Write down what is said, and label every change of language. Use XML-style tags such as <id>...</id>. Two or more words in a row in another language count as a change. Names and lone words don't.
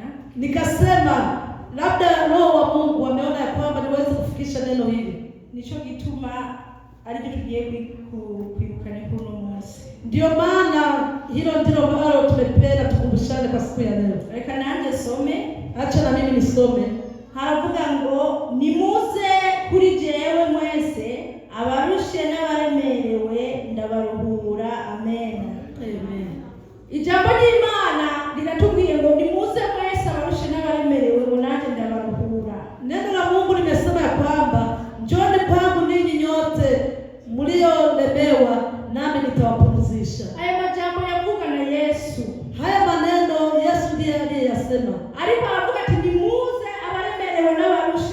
<sw>nikasema labda Roho wa Mungu ameona ya kwamba niweze kufikisha neno hili,</sw> <rn>nico gituma ariko tugiye kwibukana kuno munsi.</rn> <sw>Ndio maana hilo ndilo ambalo tumependa tukumbushane kwa siku ya leo.</sw> <rn>Reka nanjye some,</rn> <sw>acha na mimi nisome.</sw> <rn>Haravuga ngo nimuze kuri jewe mwese abarushe n'abaremerewe ndabaruhura. Amen. Amen. Ijambo ry'Imana liratubwiye ngo nimuze mwese abarushe n'abaremerewe ngo nanjye ndabaruhura.</rn> <sw>Neno la Mungu limesema ya kwamba njoni kwangu ninyi nyote mliolemewa nami nitawapumzisha.</sw> <rn>Haya majambo yavuga na Yesu.</rn> <sw>Haya maneno Yesu ndiye aliyeyasema.</sw> <rn>Ariko aravuga ati nimuze abaremerewe n'abaruhura</rn>